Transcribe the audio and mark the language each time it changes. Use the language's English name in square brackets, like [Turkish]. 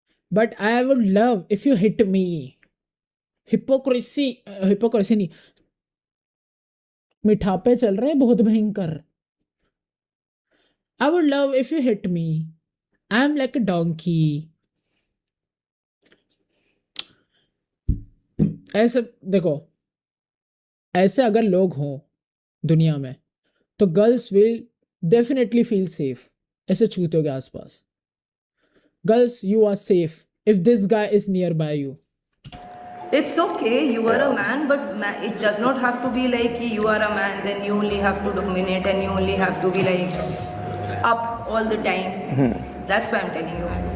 [English] But I would love if you hit me. [Hindi] Hypocrisy नहीं. मिठापे चल रहे हैं बहुत भयंकर. [English] I would love if you hit me. I am like a donkey. [Hindi] ऐसे देखो, ऐसे अगर लोग हों दुनिया में तो [English] Girls will definitely feel safe. [Hindi] ऐसे चूतियों के आसपास. [English] Girls, you are safe if this guy is nearby you. It's okay, you are a man, but it does not have to be like you are a man, then you only have to dominate and you only have to be like up all the time. That's why I'm telling you.